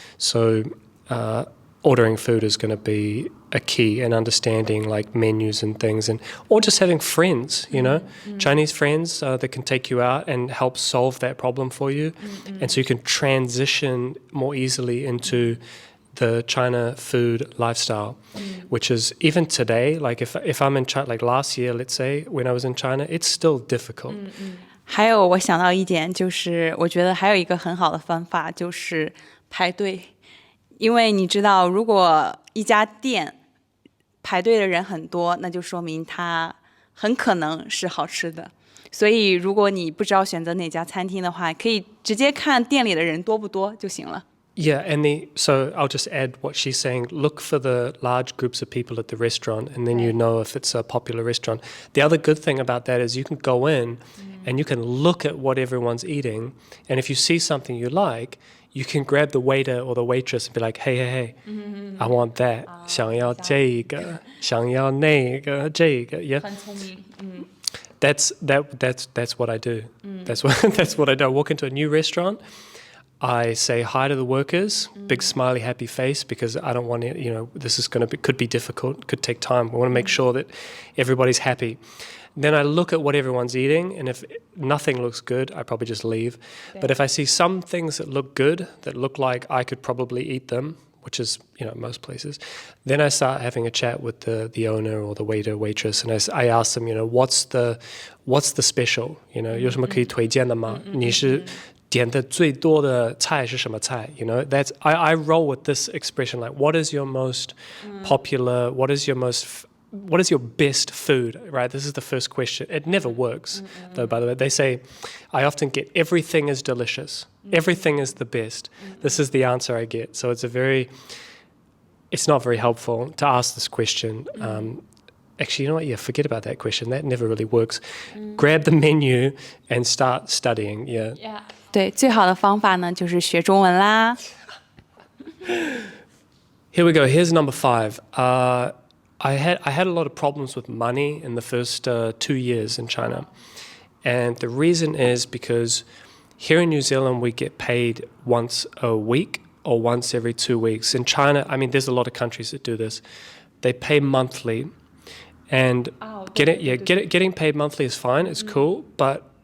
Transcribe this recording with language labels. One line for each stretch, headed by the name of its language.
English: So ordering food is going to be a key, and understanding like menus and things, or just having friends, Chinese friends that can take you out and help solve that problem for you. And so you can transition more easily into the China food lifestyle, which is, even today, like if I'm in China, like last year, let's say, when I was in China, it's still difficult.
Chinese: 还有我想到一点，就是我觉得还有一个很好的方法就是排队，因为你知道，如果一家店排队的人很多，那就说明它很可能是好吃的。所以如果你不知道选择哪家餐厅的话，可以直接看店里的人多不多就行了。
English: Yeah, so I'll just add what she's saying. Look for the large groups of people at the restaurant, and then you know if it's a popular restaurant. The other good thing about that is you can go in and you can look at what everyone's eating, and if you see something you like, you can grab the waiter or the waitress and be like, hey, I want that.
Chinese: 想要这个，想要那个，这个.
English: Yeah.
Chinese: 很聪明。
English: That's what I do. That's what I do. I walk into a new restaurant. I say hi to the workers, big smiley happy face, because I don't want to, this is could be difficult, could take time. We want to make sure that everybody's happy. Then I look at what everyone's eating, and if nothing looks good, I probably just leave. But if I see some things that look good, that look like I could probably eat them, which is, most places, then I start having a chat with the owner or the waiter, waitress, and I ask them, what's the special?
Chinese: 有什么可以推荐的吗？你是点的最多的菜是什么菜？
English: That's I roll with this expression, like, what is your most popular? What is your best food? Right? This is the first question. It never works, though. By the way, they say I often get everything is delicious. Everything is the best. This is the answer I get. So it's not very helpful to ask this question. Actually, you know what? Yeah, forget about that question. That never really works. Grab the menu and start studying. Yeah.
Chinese: 对，最好的方法呢就是学中文啦。
English: Here we go. Here's number 5. I had a lot of problems with money in the first 2 years in China. And the reason is because here in New Zealand, we get paid once a week or once every 2 weeks. In China, I mean, there's a lot of countries that do this. They pay monthly. And getting paid monthly is fine. It's cool. But